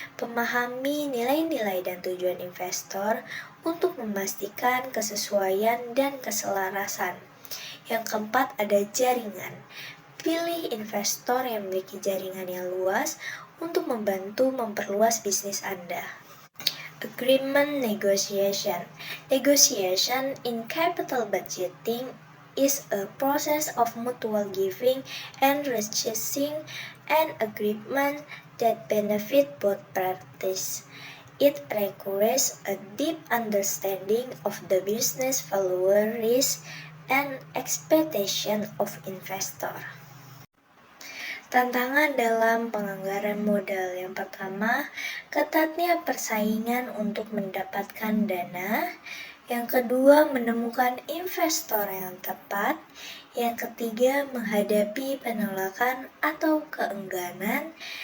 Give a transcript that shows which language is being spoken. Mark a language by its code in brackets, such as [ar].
[id] Pemahami nilai-nilai dan tujuan investor untuk memastikan kesesuaian dan keselarasan. Yang keempat ada jaringan. Pilih investor yang memiliki jaringan yang luas untuk membantu memperluas bisnis Anda. [en] Agreement negotiation. Negotiation in capital budgeting is a process of mutual giving and receiving an agreement that benefit both parties. It requires a deep understanding of the business value, risk, and expectation of investor. [id] Tantangan dalam penganggaran modal. Yang pertama, ketatnya persaingan untuk mendapatkan dana. Yang kedua, menemukan investor yang tepat. Yang ketiga, menghadapi penolakan atau keengganan.